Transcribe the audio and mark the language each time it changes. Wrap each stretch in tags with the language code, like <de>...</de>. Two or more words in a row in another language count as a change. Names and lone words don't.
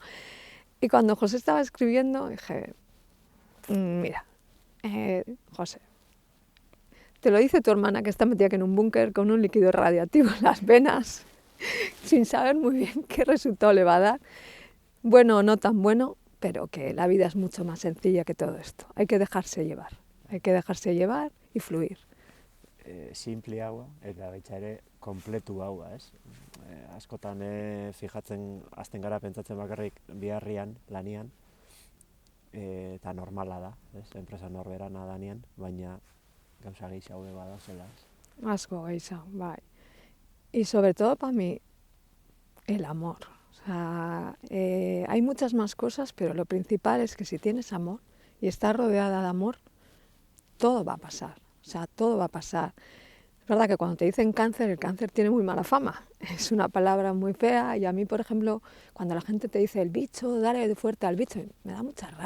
<es>Y cuando José estaba escribiendo dije, mira, José, te lo dice tu hermana que está metida en un búnker con un líquido radiactivo en las venas, sin saber muy bien qué resultado le va a dar. Bueno o no tan bueno, pero que la vida es mucho más sencilla que todo esto. Hay que dejarse llevar y fluir.</es> <eu>Simpliagoa eta baita ere kompletuagoa, ez? Askotan fijatzen hasten gara pentsatzen bakarrik biharrian, lanian, eta normala da, ez? Enpresa norberana danean, baina gauza gehiago bada zela, ez? Asko gehiago, bai.</eu> <es>Y sobre todo para mí, el amor. O sea, hay muchas más cosas, pero lo principal es que si tienes amor y estás rodeada de amor, todo va a pasar, o sea, todo va a pasar. Es verdad que cuando te dicen cáncer, el cáncer tiene muy mala fama, es una palabra muy fea y a mí, por ejemplo, cuando la gente te dice el bicho, dale fuerte al bicho, me da mucha rabia.</es>